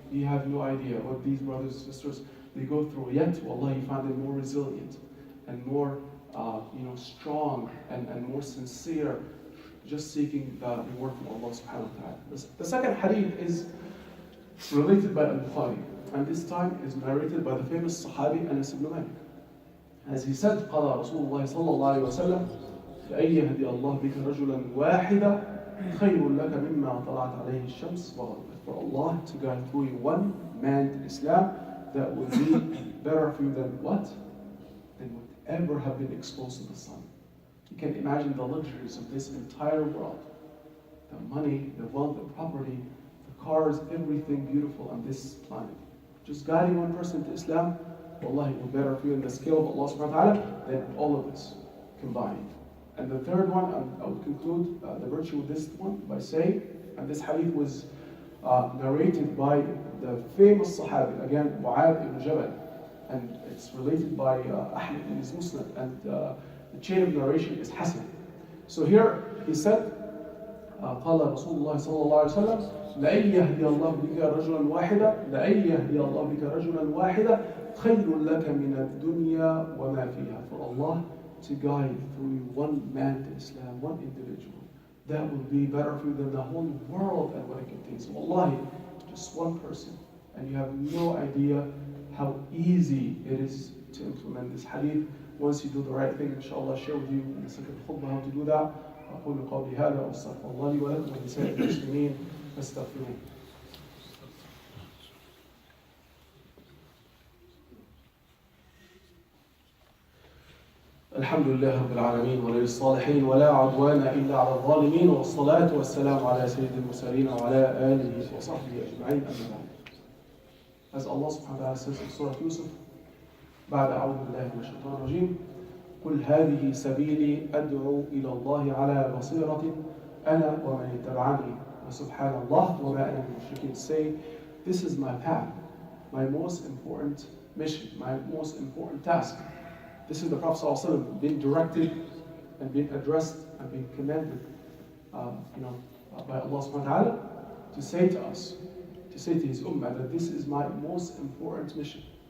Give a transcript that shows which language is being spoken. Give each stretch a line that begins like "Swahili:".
English: You have no idea what these brothers and sisters, they go through. Yet, wallah, you find them more resilient and more, strong and more sincere, just seeking the reward from Allah subhanahu wa ta'ala. The second hadith is related by Al-Bukhari, and this time is narrated by the famous Sahabi Anas ibn Malik. As he said,
Arabic: قال رسول الله صلى الله عليه وسلم لأن يهدي الله بك رجلا واحدا خير لك مما طلعت عليه الشمس وغربت.
English: For Allah to guide through you one man to Islam, that would be better for you than what? Than would ever have been exposed to the sun. You can imagine the luxuries of this entire world. The money, the wealth, the property, the cars, everything beautiful on this planet. Just guiding one person to Islam, wallahi, it will be better for you in the scale of Allah subhanahu wa ta'ala than all of this combined. And the third one, I would conclude the virtue of this one by saying, and this hadith was narrated by the famous Sahabi, again, Mu'adh ibn Jabal, and it's related by Ahmed in his Musnad, and the chain of narration is Hasan. So here he said,
Arabic: قال رسول الله صلى الله عليه وسلم لأن يهدي الله بك رجلا واحدا لأن يهدي الله بك رجلا واحدا خير لك من الدنيا وما فيها.
English: For Allah to guide through one man to Islam, one individual, that will be better for you than the whole world and what it contains. Wallahi, just one person, and you have no idea how easy it is to implement this hadith. Once you do the right thing, inshallah, I'll share with you in the second khutbah how to do that.
Arabic: أقول قولي هذا وأستغفر الله لي ولكم ولسائر المسلمين فاستغفروه. الحمد لله رب العالمين ولي الصالحين ولا عدوان إلا على الظالمين والصلاة والسلام على سيد المرسلين وعلى آله وصحبه أجمعين أما بعد.
English: As Allah subhanahu wa ta'ala says in Surah Yusuf,
Arabic: بعد أعوذ بالله من الشيطان الرجيم قل هذه سبيلي أدعو إلى الله على بصيرة أنا ومن اتبعني وسبحان الله وما أنا من المشركين.
English: Say, this is my path, my most important mission, my most important task. This is the Prophet ﷺ being directed and being addressed and being commanded by Allah subhanahu wa ta'ala to say to us, to say to his ummah that this is my most important mission.